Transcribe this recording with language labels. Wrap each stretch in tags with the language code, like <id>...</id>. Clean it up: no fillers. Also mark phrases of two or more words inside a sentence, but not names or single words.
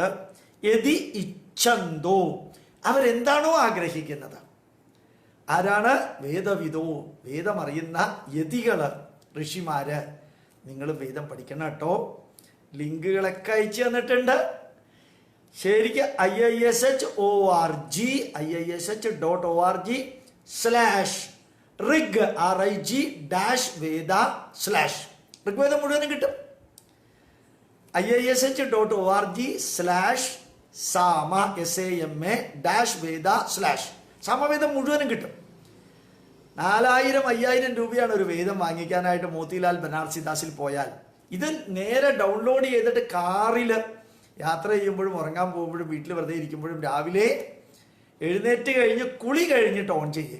<sa>യതി ഇച്ഛന്തോ,</sa> <ml>അവരെന്താണോ ആഗ്രഹിക്കുന്നത്. ആരാണ്? വേദവിദോ, വേദമറിയുന്ന യതികള്, ഋഷിമാര്. നിങ്ങൾ വേദം പഠിക്കണം കേട്ടോ. ലിങ്കുകളൊക്കെ അയച്ചു തന്നിട്ടുണ്ട്. ശരിക്ക് iish.org/rig RIG-വേദ/ ഋഗ്വേദം മുഴുവനും കിട്ടും. iish.org/sama-veda/ സമവേദം മുഴുവനും കിട്ടും. 4,000-5,000 രൂപയാണ് ഒരു വേദം വാങ്ങിക്കാനായിട്ട് മോത്തിലാൽ ബനാറസിദാസിൽ പോയാൽ. ഇത് നേരെ ഡൗൺലോഡ് ചെയ്തിട്ട് കാറിൽ യാത്ര ചെയ്യുമ്പോഴും, ഉറങ്ങാൻ പോകുമ്പോഴും, വീട്ടിൽ വെറുതെ ഇരിക്കുമ്പോഴും, രാവിലെ എഴുന്നേറ്റ് കഴിഞ്ഞ് കുളി കഴിഞ്ഞിട്ട് ഓൺ ചെയ്യുക.</ml>